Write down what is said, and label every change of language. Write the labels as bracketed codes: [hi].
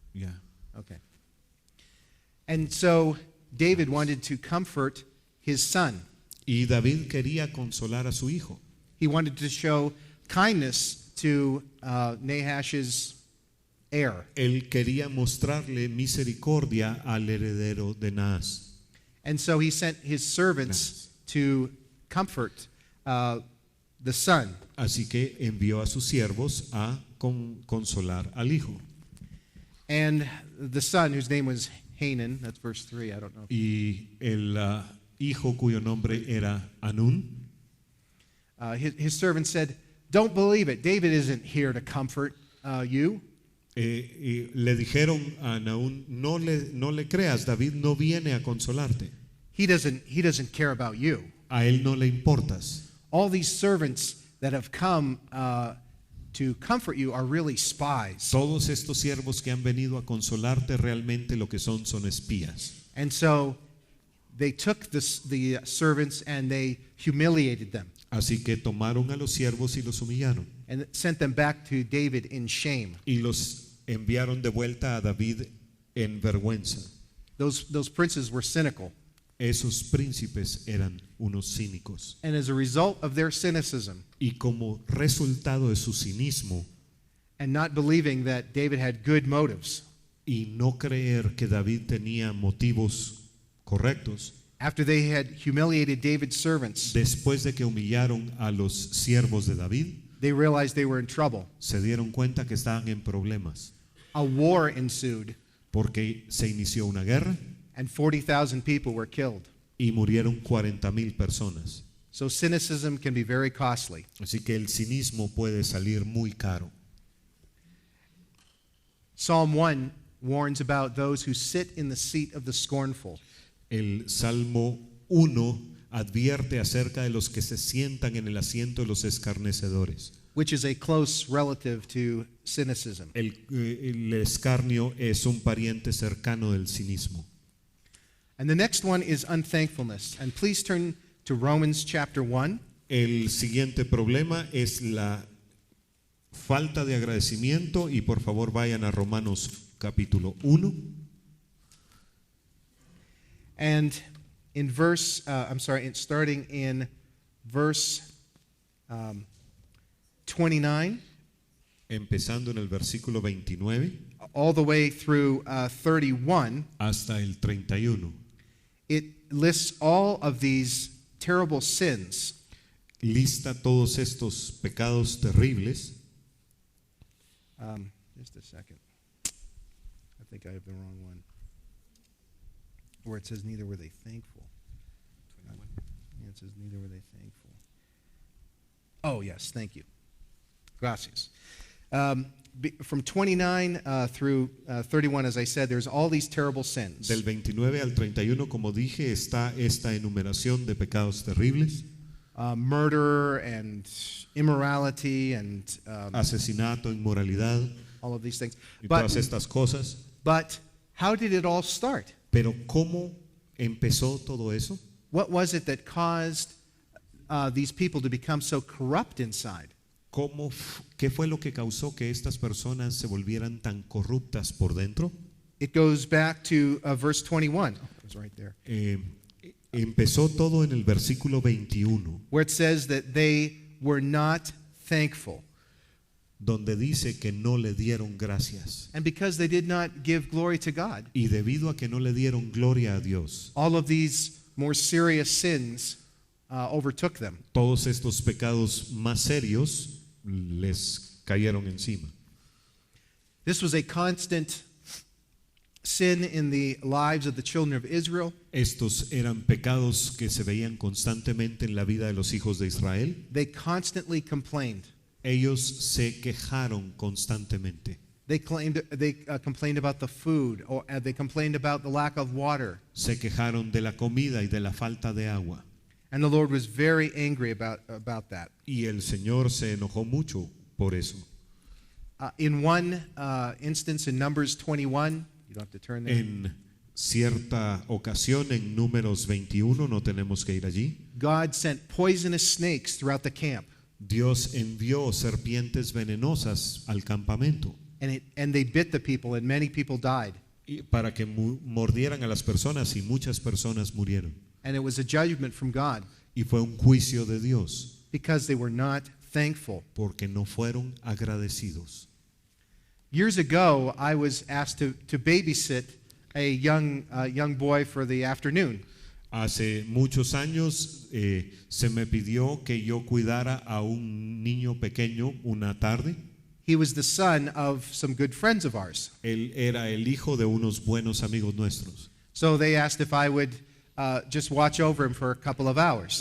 [en] Yeah. Okay. And so David wanted to comfort his son. [es] Y David quería consolar a su hijo. [en] He wanted to show kindness to Nahash's heir. [es] Él quería mostrarle misericordia al heredero de Naas. [en] And so he sent his servants to comfort the son. [es] Así que envió a sus siervos a consolar al hijo. [en] And the son, whose name was Hanan, that's verse 3, I don't know. [es] Y el hijo cuyo nombre era Anún, [en] His servant said, don't believe it. David isn't here to comfort you. [es] y le dijeron a Anún, no le creas, David no viene a consolarte. [en] he doesn't care about you. [es] A él no le importas. [en] All these servants that have come to comfort you are really spies. [es] Todos estos siervos que han venido a consolarte realmente lo que son espías. [en] And so they took the servants and they humiliated them [es] Así que tomaron a los siervos y los humillaron [en] and sent them back to David in shame. [es] y los enviaron de vuelta a David en vergüenza. [en] Those princes were cynical. [es] Esos príncipes eran unos cínicos. [en] And as a result of their cynicism [es] Y como resultado de su cinismo [en] and not believing that David had good motives, [es] y no creer que David tenía motivos correctos, [en] after they had humiliated David's servants, [es] después de que humillaron a los siervos de David, [en] they realized they were in trouble. [es] se dieron cuenta que estaban en problemas, [en] A war ensued, [es] porque se inició una guerra [en] and 40,000 people were killed. [es] y murieron 40,000 personas. [en] So cynicism can be very costly. [es] Así que el cinismo puede salir muy caro. [en] Psalm 1 warns about those who sit in the seat of the scornful. [es] El Salmo 1 advierte acerca de los que se sientan en el asiento de los escarnecedores. [en] Which is a close relative to cynicism. [es] El escarnio es un pariente cercano del cinismo. [en] And the next one is unthankfulness. And please turn to Romans chapter 1. [es] El siguiente problema es la falta de agradecimiento y por favor vayan a Romanos capítulo 1. [en] And in starting in verse 29, [es] Empezando en el versículo 29 [en] all the way through 31, [es] hasta el 31. [en] it lists all of these terrible sins. [es] Lista todos estos pecados terribles. [en] Just a second. I think I have the wrong one. Where it says, neither were they thankful. Yeah, it says, neither were they thankful. Oh, yes, thank you. [es] Gracias. [en] From 29 through 31, as I said, there's all these terrible sins. [es] Del 29 al 31, como dije, está esta enumeración de pecados terribles. [en] Murder and immorality and [es] Asesinato, inmoralidad [en] all of these things. [es] y [en] But, [es] todas estas cosas. [en] but how did it all start? [es] Pero ¿cómo empezó todo eso? [en] What was it that caused these people to become so corrupt inside? [es] ¿Qué fue lo que causó que estas personas se volvieran tan corruptas por dentro? [en] It goes back to verse 21. Oh, it was right there. [es] Empezó todo en el versículo 21, [en] Where it says that they were not thankful. [es] donde dice que no le dieron gracias. [en] And because they did not give glory to God, [es] Y debido a que no le dieron gloria a Dios, [en] all of these more serious sins overtook them. [es] todos estos pecados más serios les cayeron encima. [en] This was a constant sin in the lives of the children of Israel. [es] Estos eran pecados que se veían constantemente en la vida de los hijos de Israel. [en] They constantly complained. [es] Ellos se quejaron constantemente. [en] They complained about the food, or they complained about the lack of water. [es] Se quejaron de la comida y de la falta de agua. [en] And the Lord was very angry about that. [es] Y el Señor se enojó mucho por eso. [en] In one instance in Numbers 21, you don't have to turn there. [es] En cierta ocasión, en Números 21, no tenemos que ir allí, [en] God sent poisonous snakes throughout the camp, [es] Dios envió serpientes venenosas al campamento [en] and they bit the people, and many people died. [es] para que mordieran a las personas y muchas personas murieron. [en] And it was a judgment from God [es] Y fue un juicio de Dios [en] because they were not thankful. [es] porque no fueron agradecidos. [en] Years ago, I was asked to babysit a young boy for the afternoon. [es] Hace muchos años se me pidió que yo cuidara a un niño pequeño una tarde. [en] He was the son of some good friends of ours. [es] Él era el hijo de unos buenos amigos nuestros. [en] So they asked if I would just watch over him for a couple of hours.